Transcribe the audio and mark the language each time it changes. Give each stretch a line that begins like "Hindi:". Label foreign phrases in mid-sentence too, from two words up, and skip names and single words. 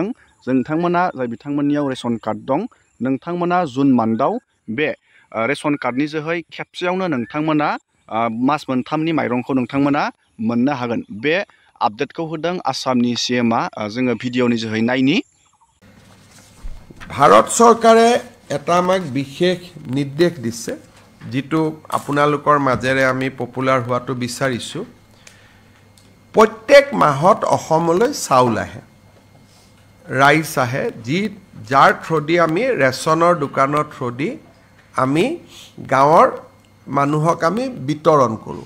Bodo: नोंथांमोना जाय बिथांमोननियाव रेशन कार्ड दं, नोंथांमोना जुन मान्थआव बे रेशन कार्डनि जोहै खेबसेयावनो नोंथांमोना मास मोनथामनि माइरंखौ नोंथांमोना मोननो हागोन। बे आपडेटखौ होदों आसामनि CMआ। जोङो भिडिअनि जोहै नायनि।
Assamese: ভাৰত চৰকাৰে এটা আমাক বিশেষ নিৰ্দেশ দিছে, যেটো আপোনালোকৰ মাজেৰে আমি পপুলাৰ হোৱাটো বিচাৰিছো। প্ৰত্যেক মাহত অসমলৈ চাউল আহে, ৰাইচ আহে, যাৰ থ্ৰুদি আমি ৰেচনৰ দোকানৰ থ্ৰুদি আমি গাঁৱৰ মানুহক আমি বিতৰণ কৰোঁ।